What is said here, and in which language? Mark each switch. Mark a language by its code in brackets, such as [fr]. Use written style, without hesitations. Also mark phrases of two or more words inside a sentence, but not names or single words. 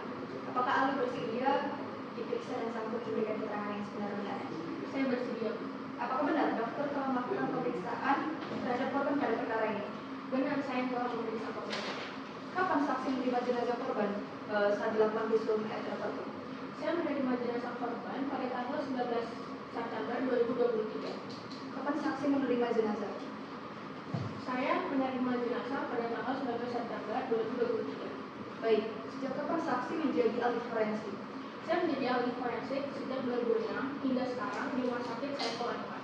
[id] Apakah ahli bersedia diperiksa dan sanggup memberikan keterangan yang sebenarnya? Saya bersedia. Apakah benar dokter telah melakukan pemeriksaan terhadap korban pada perkara ini? Benar, saya telah memeriksa korban. Kapan saksi menerima jenazah korban saat dilakukan [la] visum et repertum? [id] Saya menerima jenazah korban pada tanggal 19 September 2023. Kapan saksi menerima jenazah? Saya menerima jenazah pada tanggal 19 September 2023. Baik, sejak kapan saksi menjadi ahli forensik? Saya menjadi ahli forensik sejak 2006 hingga sekarang di Rumah Sakit Saiful Anwar.